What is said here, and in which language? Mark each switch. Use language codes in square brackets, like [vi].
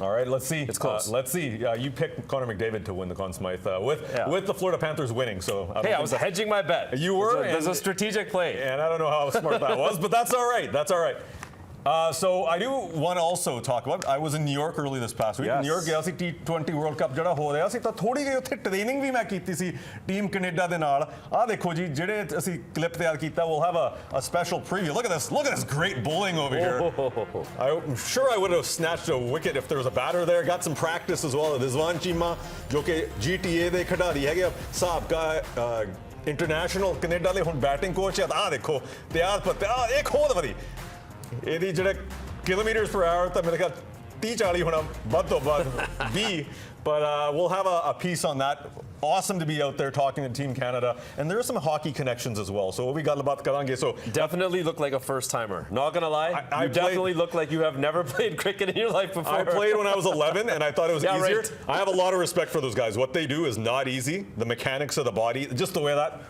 [en] All right, let's see. It's close. Let's see. You picked Connor McDavid to win the Conn Smythe with the Florida Panthers winning. So I was hedging my bet. You were. There's a strategic play, and I don't know how smart that was, but that's all right. That's all right. So I do want to also talk about, I was in New York early this past week. [pa] New York ਗਿਆ ਸੀ T20 World Cup ਜਿਹੜਾ ਹੋ ਰਿਹਾ ਸੀ ਤਾਂ ਥੋੜੀ ਜਿਹੀ ਉੱਥੇ training ਵੀ ਮੈਂ ਕੀਤੀ ਸੀ ਟੀਮ ਕੈਨੇਡਾ ਦੇ ਨਾਲ ਆਹ ਦੇਖੋ ਜੀ ਜਿਹੜੇ ਅਸੀਂ ਕਲਿੱਪ ਤਿਆਰ ਕੀਤਾ [en] we'll have a special preview. Look at this great bowling over here. I'm sure I would have snatched a wicket if there was a batter there. Got some practice as well. [pa] Rizwan Cheema ਜੋ ਕਿ GTA ਦੇ ਖਿਡਾਰੀ ਹੈਗੇ ਸਾਬਕਾ international Canada ਦੇ ਹੁਣ batting coach ਆ ਆਹ ਦੇਖੋ ਤਿਆਰ ਪਰ ਇੱਕ ਹੋਰ ਵਾਰੀ ਇਹਦੀ ਜਿਹੜੇ kilometers per hour ਤਾਂ ਮੇਰੇ ਖਿਆਲ 30-40 ਹੋਣਾ ਵੱਧ ਤੋਂ ਵੱਧ 20 [en] but we'll have a piece on that. Awesome to be out there talking to Team Canada, and there are some hockey connections as well. So we got about karange. So definitely look like a first timer. Not gonna lie, you definitely look like you have never played cricket in your life before. I played when I was 11, and I thought it was easier. Right. I have a lot of respect for those guys. What they do is not easy. The mechanics of the body, just the way that.